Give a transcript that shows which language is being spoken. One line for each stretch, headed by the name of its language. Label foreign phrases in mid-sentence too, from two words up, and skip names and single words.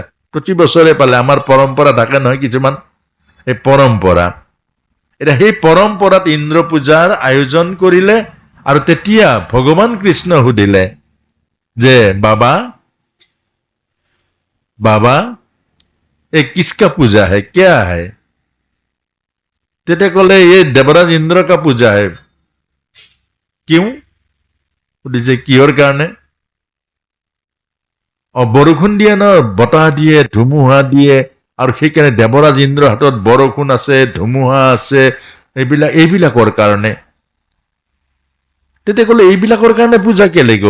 Assamese: প্ৰতি বছৰে পালে, আমাৰ পৰম্পৰা থাকে নহয় কিছুমান, এই পৰম্পৰা। এতিয়া সেই পৰম্পৰাত ইন্দ্ৰ পূজাৰ আয়োজন কৰিলে, আৰু তেতিয়া ভগৱান কৃষ্ণ সুধিলে যে বাবা বাবা
Hindi: ये किसका पूजा है, क्या है?
Assamese: তেতিয়া কলে
Hindi: ये देवराज इंद्र का पूजा है। क्यों?
Assamese: সুধিছে কিহৰ কাৰণে? বৰষুণ দিয়ে ন, বতাহ দিয়ে, ধুমুহা দিয়ে, আৰু সেইকাৰণে দেৱৰাজ ইন্দ্ৰৰ হাতত বৰষুণ আছে, ধুমুহা আছে, এইবিলাকৰ কাৰণে। তেতিয়া কলে এইবিলাকৰ কাৰণে পূজা কেলে গো?